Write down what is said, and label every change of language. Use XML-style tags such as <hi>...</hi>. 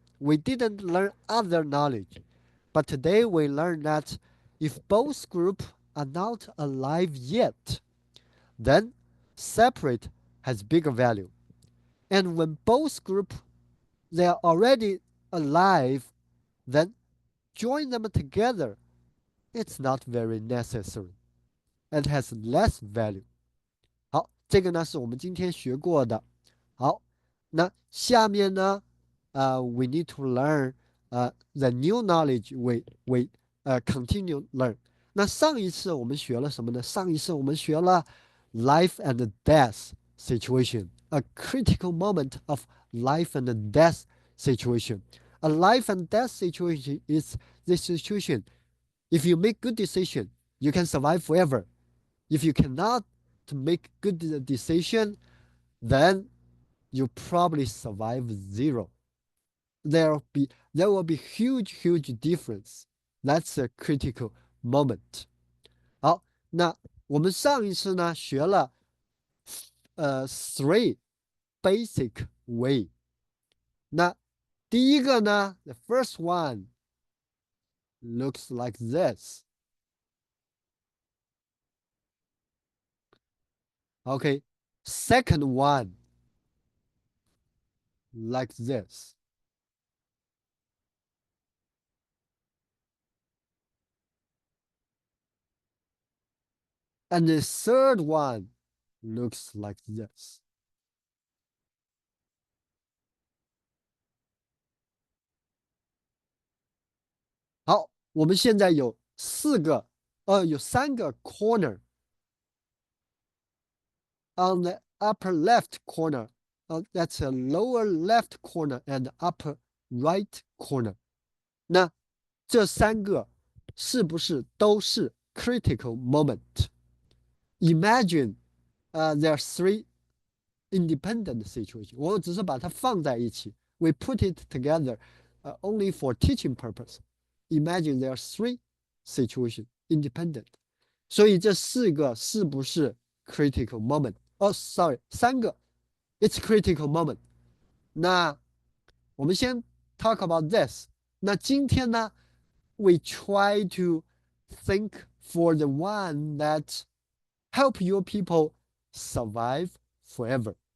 <en>We didn't learn other knowledge, but today we learn that if both groups are not alive yet, then separate has bigger value. And when both groups they are already alive, then join them together. It's not very necessary. It has less value.</en> <zh>好，这个呢是我们今天学过的。好，那下面呢，</zh> <en>we need to learn the new knowledge we continue learn。</en> <zh>那上一次我们学了什么呢？上一次我们学了</zh> <en>life and death situation，a critical moment of life and death situation。 A life and death situation is this situation. If you make good decision, you can survive forever. If you cannot make good decision, then you probably survive zero. There will be huge difference. That's a critical moment.</en> <zh>好，那我们上一次呢学了</zh> <en>three basic way。</en> <zh>那第一个呢，</zh> <en>the first one looks like this. Okay, second one like this. And the third one looks like this.</en> <zh>好，我们现在有三个</zh> <en>corner on the upper left corner. That's a lower left corner and upper right corner.</en> <zh>那这三个是不是都是</zh> <en>critical moment? Imagine, there are three independent situation.</en> <zh>我只是把它放在一起。</zh> <en>We put it together, only for teaching purpose. Imagine there are three situation independent.</en> <zh>所以这四个是不是</zh> <en>critical moment? Oh, sorry,</en> <zh>三个</zh> <en>it's critical moment.</en> <zh>那我们先</zh> <en>talk about this.</en> <zh>那今天呢</zh> <en>we try to think for the one that help your people survive forever.</en>